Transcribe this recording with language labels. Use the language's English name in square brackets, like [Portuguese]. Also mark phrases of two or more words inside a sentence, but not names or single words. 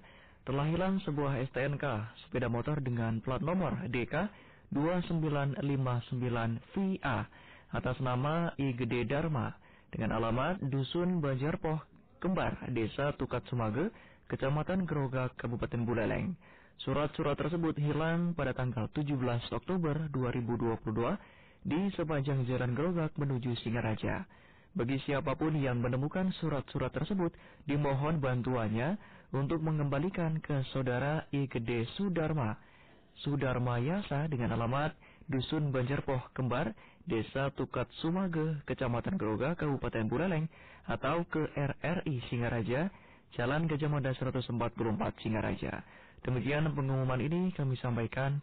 [Indonesian] Telah hilang sebuah STNK sepeda motor dengan plat nomor DK 2959VA atas nama I Gede Dharma dengan alamat Dusun Banjarpoh Kembar, Desa Tukat Sumage, Kecamatan Grogak, Kabupaten Buleleng. Surat-surat tersebut hilang pada tanggal 17 Oktober 2022 di sepanjang jalan Grogak menuju Singaraja. Bagi siapapun yang menemukan surat-surat tersebut, dimohon bantuannya untuk mengembalikan ke Saudara I. Gede Sudarma Yasa dengan alamat Dusun Banjarpoh Kembar, Desa Tukat Sumage, Kecamatan Grogak, Kabupaten Buleleng, atau ke RRI Singaraja, Jalan Gajah Mada 144 Singaraja. Demikian pengumuman ini kami sampaikan.